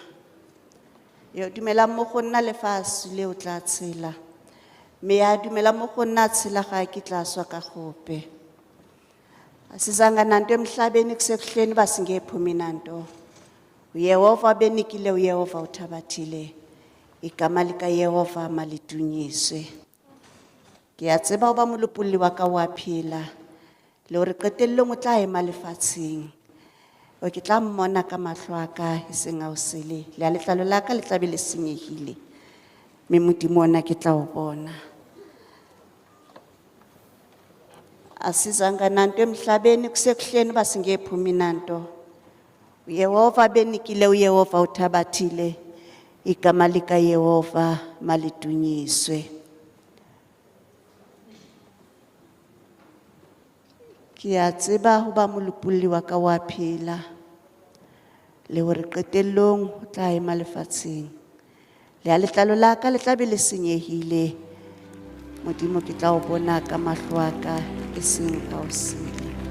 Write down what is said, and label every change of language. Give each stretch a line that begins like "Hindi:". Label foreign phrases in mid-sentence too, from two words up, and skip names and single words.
Tswana: Yo dumela mo go nna lefatshe le o tla tshela. Me ya dumela mo go nna tshela ga ke tla swa ka gope.
Xhosa: Asizanga nanto emhlabeni kusekuhleni basingephumi nanto. UYehova benikile uYehova uthabathile. Igama lika Yehova malidunyiswe.
Southern Sotho: Ke a tseba ba molopolli wa ka wa phela. Le hore qetellong o tla ema lefatsheng. O ke tla mmona ka mahlo a ka e seng a o sele. Le a letlalo la ka le tla be le senyehile. Mme Modimo ona ke tla o bona.
Xhosa: Asizanga nanto emhlabeni kusekuhleni basingephumi nanto. uYehova benikile uYehova uthabathile. Igama lika Yehova malidunyiswe.
Southern Sotho: Ke a tseba ho ba molopolli wa ka wa phela. Le hore qetellong o tla ema lefatsheng. Le a letlalo la ka le tla be le senyehile. Modimo ke tla o bona ka mahlo a ka e seng a o sele.